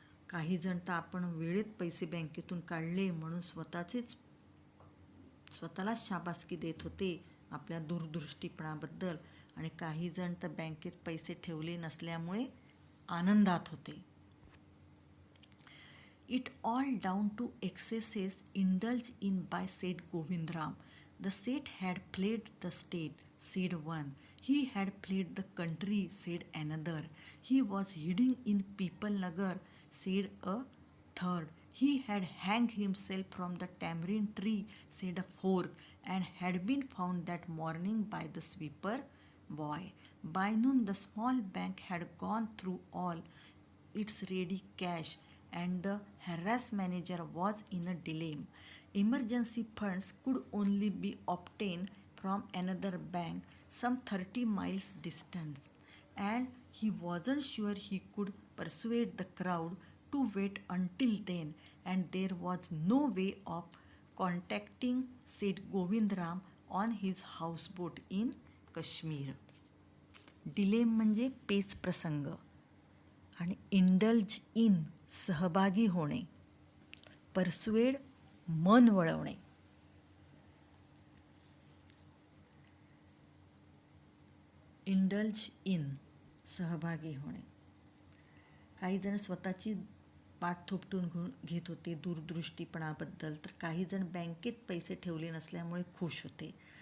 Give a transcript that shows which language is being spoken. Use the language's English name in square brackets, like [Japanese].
[Marathi] काही जण तर आपण वेळेत पैसे बँकेतून काढले म्हणून स्वतःलाच शाबासकी देत होते आपल्या दूरदृष्टीपणाबद्दल, आणि काही जण तर बँकेत पैसे ठेवले नसल्यामुळे आनंदात होते. [English] It all down to excesses indulged in by Seth Govindram. The Seth had played the state, said one. He had played the country, said another. He was hiding in People Nagar, said a third. He had hanged himself from the tamarind tree, said a fourth, and had been found that morning by the sweeper boy. By noon, the small bank had gone through all its ready cash, and the harassed manager was in a dilemma. Emergency funds could only be obtained from another bank some 30 miles distance, and he wasn't sure he could persuade the crowd to wait until then, and there was no way of contacting Seth Govindram on his houseboat in Kashmir. [Marathi] डिलेम म्हणजे पेच प्रसंग, आणि indulge in सहभागी होणे, persuade मन वळवणे. Indulge in सहभागी होणे. काही जण स्वतःची पाठ थोपटून घेत होते दूरदृष्टीपणाबद्दल, तर काही जण बँकेत पैसे ठेवले नसल्यामुळे खुश होते.